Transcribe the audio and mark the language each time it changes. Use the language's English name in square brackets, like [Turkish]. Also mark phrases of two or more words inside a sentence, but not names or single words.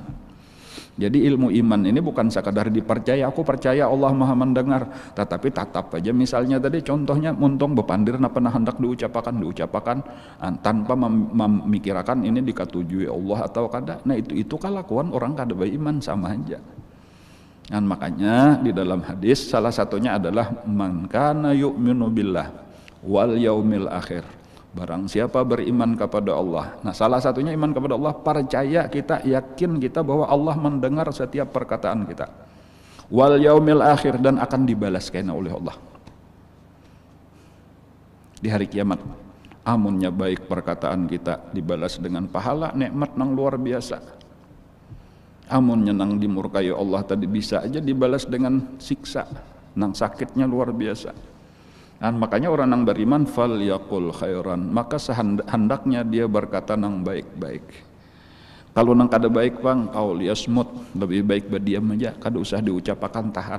[Indonesian] Jadi ilmu iman ini bukan sekadar dipercaya, aku percaya Allah Maha mendengar, tetapi tatap aja misalnya tadi contohnya muntong bepandir na pernah hendak diucapakan tanpa memikirkan ini dikatujui Allah atau kada. Nah itu kelakuan orang kada beriman sama aja. Dan makanya di dalam hadis salah satunya adalah [Arabic] man kana yu'minu billah wal yaumil akhir. [Indonesian] Barang siapa beriman kepada Allah. Nah salah satunya iman kepada Allah, percaya kita, yakin kita bahwa Allah mendengar setiap perkataan kita. [Arabic] Wal yaumil akhir, [Indonesian] dan akan dibalas kena oleh Allah di hari kiamat. Amunnya baik perkataan kita dibalas dengan pahala, nikmat nang luar biasa. Amunnya nang dimurkai Allah tadi bisa aja dibalas dengan siksa, nang sakitnya luar biasa. Dan makanya orang yang beriman [Arabic] fal yaqul khairan, [Indonesian] maka sehendaknya dia berkata nang baik-baik. Kalau nang kada baik bang, [Arabic] aul yasmut, [Indonesian] lebih baik berdiam aja, kada usah diucapakan, tahan.